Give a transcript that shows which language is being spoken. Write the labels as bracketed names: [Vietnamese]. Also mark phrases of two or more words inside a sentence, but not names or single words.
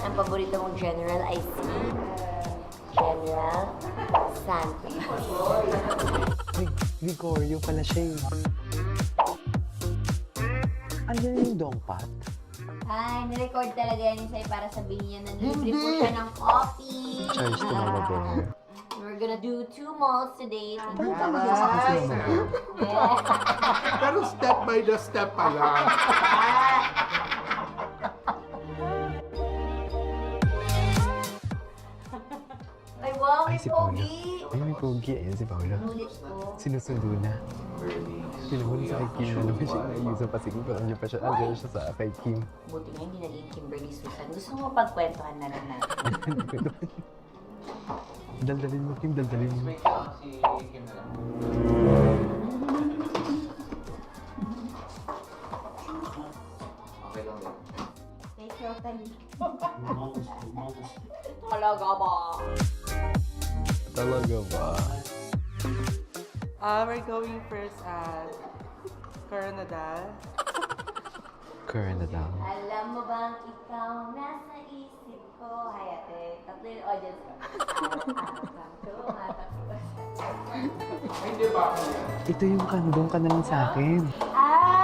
[Filipino] Ang paborito mong general ay si General Santos. Ay, Gregorio pala siya eh. Ano yung dongpat? Ay, nirecord talaga yan sa'yo para sabihin niya na libre po siya ng coffee. [English] Charge to Mama Bear. We're gonna do 2 malls today. [Filipino] Kasi Mama Bear. [English] Yeah. [Filipino] Pero [English] step by the step [Filipino] pa lang. Ay, wow, Ay, may si Paolo. pogi. Ay, may pogi. Ayan si Paolo. Ulit ko. Sinusundo na. Pinahuli sa kay Kim na naman siya naayusan pa. Sige, pero andyan pa siya. Andyan siya sa kay Kim. Buti nga hindi naging Kimberly Susan. Gusto mo pagkwentuhan na lang natin. Daldalin mo, Kim. Daldalin mo. Wait lang, si Kim na lang. Okay lang din. [English] Take your time. [Filipino] Talaga ba? Talaga ba? [English] We're going first at Coronadal. Coronadal. [Filipino] Alam mo bang ikaw nasa isip ko? Hay ate, tatlo yung audience ko. Ito yung kandong ka na lang sa akin.